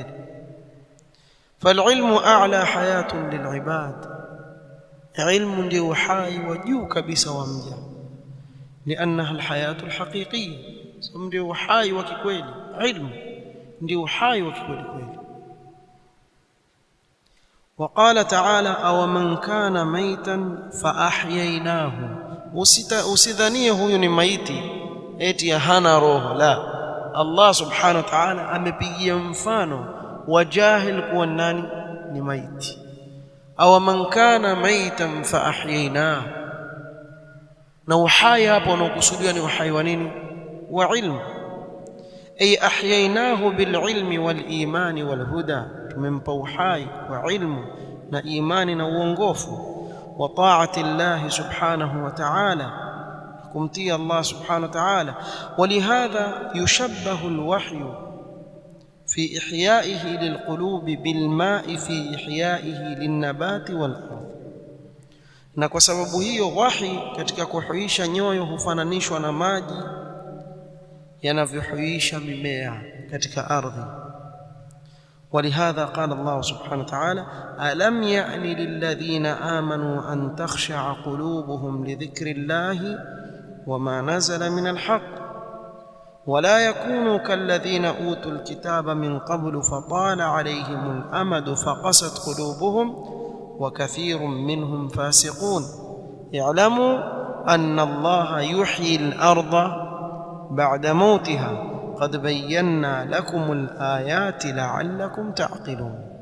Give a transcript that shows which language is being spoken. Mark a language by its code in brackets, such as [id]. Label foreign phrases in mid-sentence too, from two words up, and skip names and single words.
[ar] فالعلم أعلى حياة للعباد, [sw] ilmu ndio uhai wa juu kabisa wa mja. [ar] لأنها الحياة الحقيقية, [sw] ndio uhai wa kikweli. ilmu ndio uhai wa kweli kweli. [ar] وقال تعالى أو من كان ميتا فأحييناه، [sw] usidhanie huyu ni maiti eti hana roho. la, Allah [ar] سبحانه وتعالى [sw] amepigia mfano wa jahil kuwa nani ni maiti. [ar] أو من كان ميتا فأحييناه, [sw] na uhai hapo unaokusudiwa ni uhai wa nini? wa ilmu. [ar] أي أحييناه بالعلم والإيمان والهدى, [sw] tumempa uhai kwa ilmu na imani na uongofu. [ar] وطاعة الله سبحانه وتعالى, [sw] kumtii Allah [ar] سبحانه وتعالى. ولهذا يشبه الوحي في إحيائه للقلوب بالماء في إحيائه للنبات والأرض, [sw] na kwa sababu hiyo wahi katika kuhuisha nyoyo hufananishwa na maji yanavyohuisha mimea katika ardhi. [ar] ولهذا قال الله سبحانه وتعالى ألم يأن للذين آمنوا أن تخشع قلوبهم لذكر الله وما نزل من الحق ولا يكونوا كالذين أوتوا الكتاب من قبل فطال عليهم الأمد فقست قلوبهم وكثير منهم فاسقون اعلموا أن الله يحيي الأرض بعد موتها قد بينا لكم الآيات لعلكم تعقلون.